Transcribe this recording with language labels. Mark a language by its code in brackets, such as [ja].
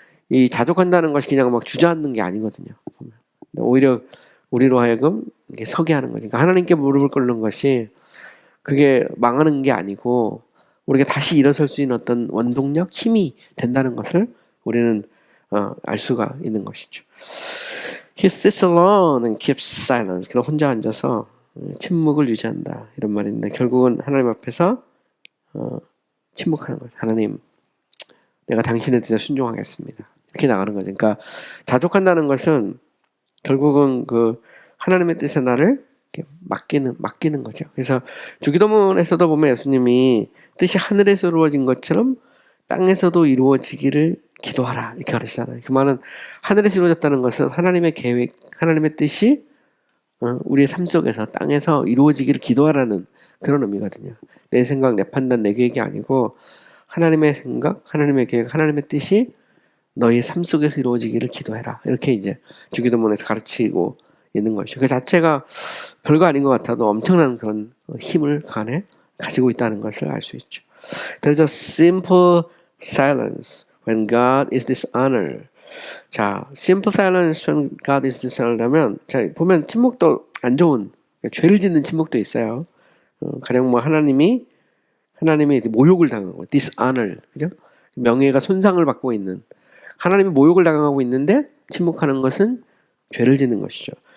[ko] 이 자족한다는 것이 그냥 막 주저앉는 게 아니거든요. 오히려 우리로 하여금 이렇게 서게 하는 거지. 그러니까 하나님께 무릎을 꿇는 것이 그게 망하는 게 아니고 우리가 다시 일어설 수 있는 어떤 원동력, 힘이 된다는 것을 우리는 알 수가 있는 것이죠. [en] He sits alone and keeps silence. [ko] 그냥 혼자 앉아서 침묵을 유지한다. 이런 말인데 결국은 하나님 앞에서 침묵하는 거죠. 하나님, 내가 당신의 뜻에 순종하겠습니다. 이렇게 나가는 거죠. 그러니까 자족한다는 것은 결국은 그 하나님의 뜻에 나를 맡기는 거죠. 그래서 주기도문에서도 보면 예수님이 뜻이 하늘에서 이루어진 것처럼 땅에서도 이루어지기를 기도하라 이렇게 가르치잖아요. 그 말은 하늘에서 이루어졌다는 것은 하나님의 계획, 하나님의 뜻이 우리의 삶 속에서 땅에서 이루어지기를 기도하라는 그런 의미거든요. 내 생각, 내 판단, 내 계획이 아니고 하나님의 생각, 하나님의 계획, 하나님의 뜻이 너희 삶 속에서 이루어지기를 기도해라. 이렇게 이제 주기도문에서 가르치고 있는 것이죠. 그 자체가 별거 아닌 것 같아도 엄청난 그런 힘을 간에 가지고 있다는 것을 알 수 있죠. [en] There's a simple silence when God is dishonored. [ko] 자, [en] simple silence when God is dishonored [ko] 하면 자, 보면 침묵도 안 좋은 죄를 짓는 침묵도 있어요. 가령 뭐 하나님이 모욕을 당하고 dishonor, 그죠? 명예가 손상을 받고 있는 하나님이 모욕을 당하고 있는데 침묵하는 것은 죄를 짓는 것이죠.